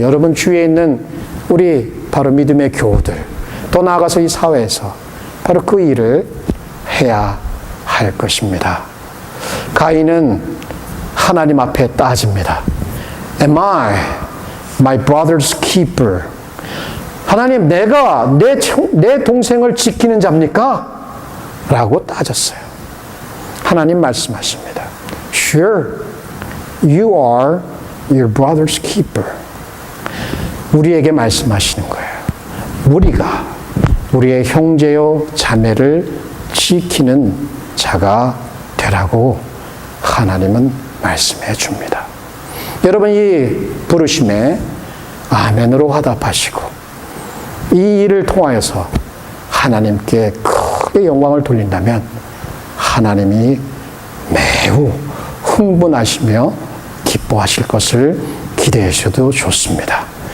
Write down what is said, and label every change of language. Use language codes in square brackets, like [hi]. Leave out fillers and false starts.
[ko] 여러분 주위에 있는 우리 바로 믿음의 교우들 또 나아가서 이 사회에서 바로 그 일을 해야 할 것입니다. 가인은 하나님 앞에 따집니다. [en] Am I my brother's keeper? [ko] 하나님 내가 내 동생을 지키는 자입니까? 라고 따졌어요. 하나님 말씀하십니다. [en] Sure, you are your brother's keeper. [ko] 우리에게 말씀하시는 거예요. 우리가 우리의 형제요 자매를 지키는 자가 되라고 하나님은 말씀해 줍니다. 여러분 이 부르심에 아멘으로 화답하시고 이 일을 통하여서 하나님께 크게 영광을 돌린다면 하나님이 매우 흥분하시며 기뻐하실 것을 기대해 주셔도 좋습니다.